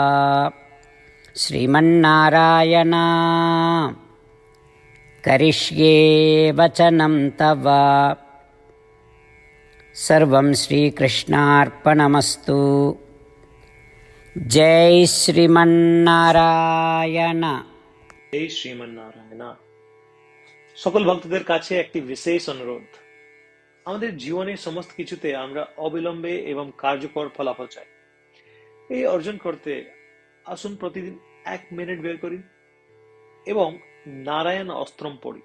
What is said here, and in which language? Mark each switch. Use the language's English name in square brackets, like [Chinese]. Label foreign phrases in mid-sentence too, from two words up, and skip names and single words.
[Sanskrit] श्रीमन्नारायण करिष्ये वचनं तव। सर्वं श्रीकृष्णार्पणमस्तु। जय श्रीमन्नारायण। [Bangla] জয় শ্রীমন্নারায়ণ। সকল ভক্তদের কাছে একটি বিশেষ অনুরোধ, আমাদের জীবনের সমস্ত কিছুতে আমরা অবিলম্বে এবং কার্যকর ফলাফল চাই। এই অর্জন করতে আসুন প্রতিদিন 1 মিনিট বের করি এবং নারায়ণ অস্ত্রম পড়ি।